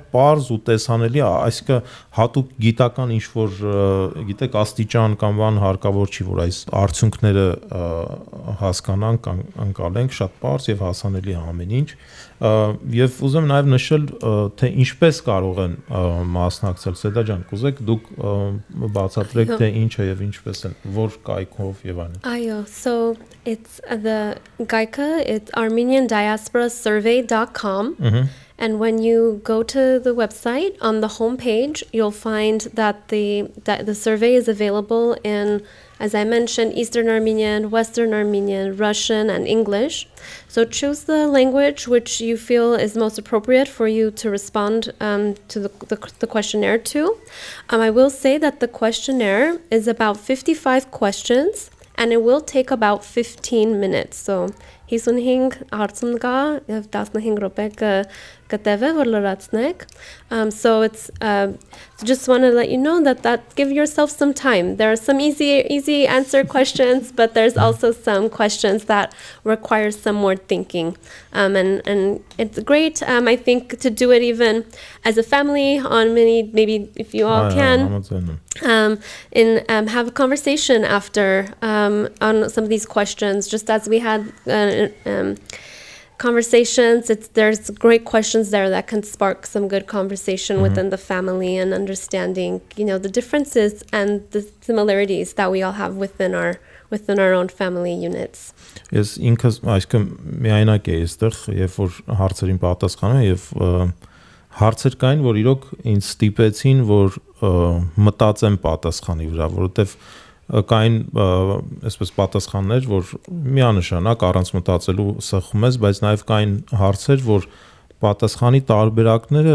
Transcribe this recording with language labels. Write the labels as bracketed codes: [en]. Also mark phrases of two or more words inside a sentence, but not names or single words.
[hy] պարզ ու տեսանելի, այսինքն հատուկ գիտական ինչ որ գիտեք աստիճան կամ բան հարկավոր չի, որ այս արդյունքները հասկանանք, անցալենք, շատ պարզ եւ հասանելի է ամեն ինչ եւ ուզում եմ նաեւ նշել թե ինչպես կարող են մասնակցել Սեդա ջան, կուզեք դուք բացատրեք թե ինչ է եւ ինչպես են, որ կայքով եւ այլն։ Այո, [en] so it's the Gaika, it's armeniandiasporasurvey.com. And when you go to the website, on the homepage, you'll find that the survey is available in, as I mentioned, Eastern Armenian, Western Armenian, Russian, and English. So choose the language which you feel is most appropriate for you to respond to the questionnaire to. I will say that the questionnaire is about 55 questions, and it will take about 15 minutes. [hy] So 55 հարցում կա եւ 15 րոպե կտևե որ լրացնեք. [en] So it's just want to let you know that give yourself some time. There are some easy answer questions, but there's also some questions that require some more thinking. And it's great, I think, to do it even as a family on maybe if you all can, have a conversation after on some of these questions, just as we had conversations. There's great questions there that can spark some good conversation within the family and understanding, the differences and the similarities that we all have within our own family units. [hy] Ես ինքս այսինքն միայնակ եմ այստեղ, երբ որ հարցերին պատասխանում եմ եւ հարցեր կային, որ իրոք ինձ ստիպեցին, որ մտածեմ պատասխանի վրա, որովհետեւ կային այսպես պատասխաններ, որ միանշանակ առանց մտածելու սխում ես, բայց նաև կային հարցեր, որ պատասխանի տարբերակները